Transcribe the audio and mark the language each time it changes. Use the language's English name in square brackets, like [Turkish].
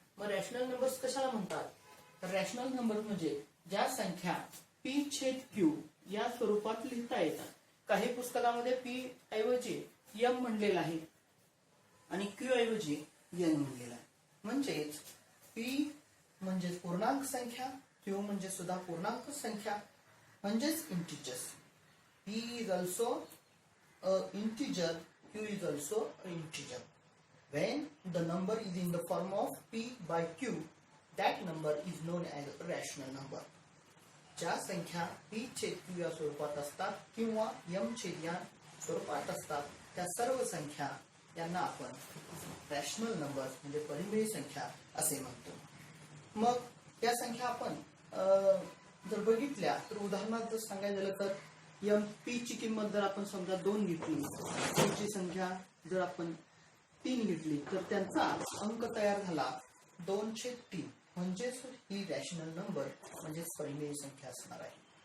[Marathi] मग rational numbers कशाला म्हणतात, तर रॅशनल नंबर म्हणजे ज्या संख्या P/Q या स्वरूपात लिहिता येतात. काही पुस्तकामध्ये P ऐवजी M म्हणलेला आहे आणि Q ऐवजी N म्हणलेला आहे. म्हणजेच P म्हणजे पूर्णांक संख्या, Q म्हणजे सुद्धा पूर्णांक संख्या म्हणजेच integers. [English] P is also a integer, Q is also an integer. When the number is in the form of P/Q, that number is known as a rational number. [Marathi] ज्या संख्या P/Q या स्वरूपात असतात किंवा M/ या स्वरूपात असतात त्या सर्व संख्या यांना आपण रॅशनल नंबर्स म्हणजे परिमेय संख्या असे म्हणतो. मग या संख्या आपण जर बघितल्या तर उदाहरणार्थ जर सांगायचं झालं तर P ची किंमत जर आपण समजा 2 घेतली, Q ची संख्या जर आपण 3 घेतली तर त्यांचा अंक तयार झाला 2/3 म्हणजेच ही रॅशनल नंबर म्हणजे परिमेय संख्या असणार आहे.